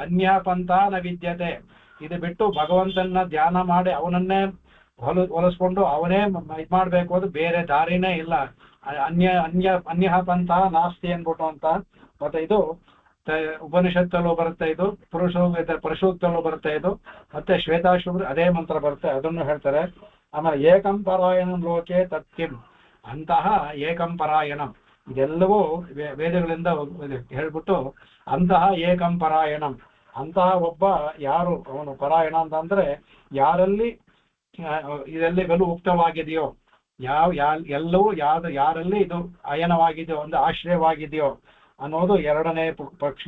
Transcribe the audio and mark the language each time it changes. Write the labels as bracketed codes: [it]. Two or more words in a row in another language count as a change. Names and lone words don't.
[sa] ಅನ್ಯ ಪಂಥ ನ ವಿದ್ಯತೆ, [kn] ಇದು ಬಿಟ್ಟು ಭಗವಂತನ ಧ್ಯಾನ ಮಾಡಿ ಅವನನ್ನೇ ಹೊಲಿಸ್ಕೊಂಡು ಅವನೇ ಇದು ಮಾಡ್ಬೇಕು, ಅದು ಬೇರೆ ದಾರಿನೇ ಇಲ್ಲ. [sa] ಅನ್ಯ ಪಂಥ ನಾಸ್ತಿ [kn] ಅನ್ಬಿಟ್ಟು ಅಂತ. ಮತ್ತೆ ಇದು ಉಪನಿಷತ್ತಲ್ಲೂ ಬರುತ್ತೆ, ಇದು ಪುರುಷೋಕ್ತಲ್ಲೂ ಬರುತ್ತೆ ಇದು, ಮತ್ತೆ ಶ್ವೇತಾಶುಭ್ರ ಅದೇ ಮಂತ್ರ ಬರುತ್ತೆ, ಅದನ್ನು ಹೇಳ್ತಾರೆ. ಆಮೇಲೆ [sa] ಏಕಂ ಪರಾಯಣಂ ಲೋಕೆ ತತ್ಕಿಂ, [kn] ಅಂತಹ [sa] ಏಕಂ ಪರಾಯಣಂ, [kn] ಇದೆಲ್ಲವೂ ವೇದಗಳಿಂದ ಹೇಳ್ಬಿಟ್ಟು ಅಂತಹ [sa] ಏಕಂ ಪರಾಯಣಂ, [kn] ಅಂತಹ ಒಬ್ಬ ಯಾರು ಅವನು ಪರಾಯಣ ಅಂತಂದ್ರೆ ಯಾರಲ್ಲಿ ಇದೆಲ್ಲಗಳು ಉಕ್ತವಾಗಿದೆಯೋ, ಎಲ್ಲವೂ ಯಾರಲ್ಲಿ ಇದು ಅಯನವಾಗಿದೆಯೋ, ಒಂದು ಆಶ್ರಯವಾಗಿದೆಯೋ ಅನ್ನೋದು ಎರಡನೇ ಪ್ರಶ್ನೆ.